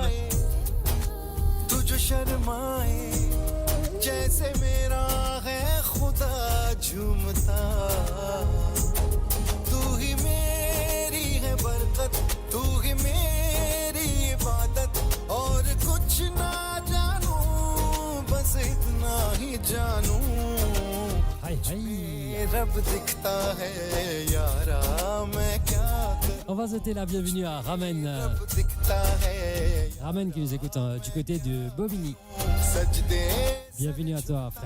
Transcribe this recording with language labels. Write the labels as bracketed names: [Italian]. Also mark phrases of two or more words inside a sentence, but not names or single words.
[Hindi] तू जो शर्माए जैसे मेरा है खुदा झूमता तू ही मेरी है बरकत तू ही मेरी इबादत और कुछ ना जानू बस इतना ही जानू [French] Aïe, aïe. [Hindi] रब दिखता है यारा मैं क्या [French] On va souhaiter la bienvenue à Ramen. [Hindi] रब दिखता है [French] Ramen qui nous écoute du côté de Bobigny. [Hindi] सजदे [French] Bienvenue à toi, frère.